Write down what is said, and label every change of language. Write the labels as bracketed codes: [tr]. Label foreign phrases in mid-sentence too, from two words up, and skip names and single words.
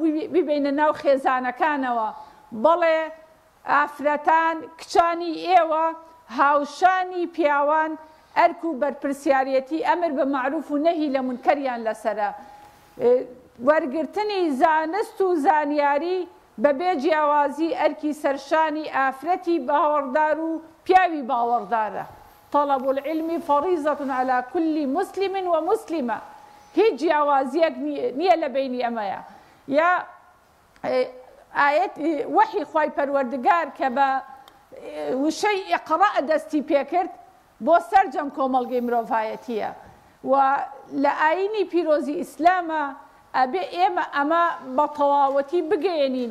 [ckb] ببینە ناو خێزانەکانەوە بەڵێ ئافرەتان کچانی ئێوە هاوشانی پیاوان ئەرک و بەرپرسیارەتی ئەمر بە معروف و نەهی لە منکەریان لەسەرە وەرگرتنی زانست و زانیاری بەبێ جیاوازی ئەرکی سەرشانی ئافرەتی باوەڕدار و پیاوی باوەڕدارە. [ar] طلب العلم فریضة على كل مسلم ومسلمة [ckb] هیچ جیاوازیەک نییە لە بینی ئەمەیە. یا ئاەت وحی خوای پەروەردگار کە بە وشەی ئیقڕا دەستی پێکرد بۆ سەرجەم کۆمەڵگەی مرۆڤایەتیە و لە ئاینی پیرۆزی ئیسلامە ئەبێ ئێمە ئەمە بە تەواوەتی بگەێنین.